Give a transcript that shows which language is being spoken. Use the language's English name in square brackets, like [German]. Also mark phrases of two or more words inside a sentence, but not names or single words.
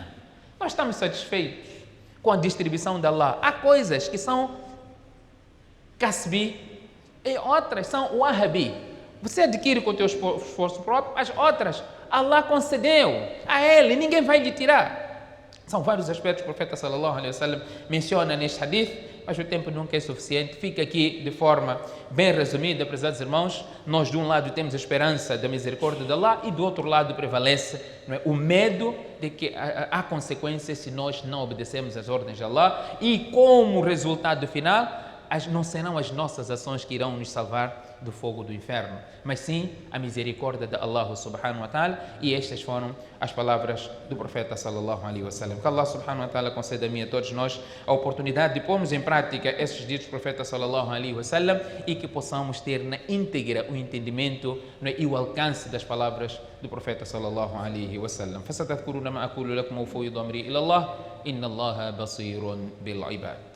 [Portuguese] Nós estamos satisfeitos com a distribuição de Allah. Há coisas que são kasbi e outras são wahabi. Você adquire com o teu esforço próprio, as outras Allah concedeu a ele, ninguém vai lhe tirar. São vários aspectos que o profeta [Arabic] صلى الله عليه وسلم [Portuguese] menciona neste hadith, mas o tempo nunca é suficiente. Fica aqui de forma bem resumida, prezados irmãos. Nós de um lado temos a esperança da misericórdia de Allah e do outro lado prevalece, não é, o medo de que há consequências se nós não obedecemos às ordens de Allah, e como resultado final, não serão as nossas ações que irão nos salvar do fogo do inferno, mas sim a misericórdia de Allah [Arabic] سبحانه وتعالى. [Portuguese] E estas foram as palavras do profeta [Arabic] صلى الله عليه وسلم. [Portuguese] Que Allah [Arabic] سبحانه وتعالى [Portuguese] conceda a mim e a todos nós a oportunidade de pormos em prática esses ditos do profeta [Arabic] صلى الله عليه وسلم [Portuguese] e que possamos ter na íntegra o entendimento, né, e o alcance das palavras do profeta [Arabic] صلى الله عليه وسلم. فستذكرون ما أقول لكم وأفوض أمري إلى الله إن الله بصير بالعباد.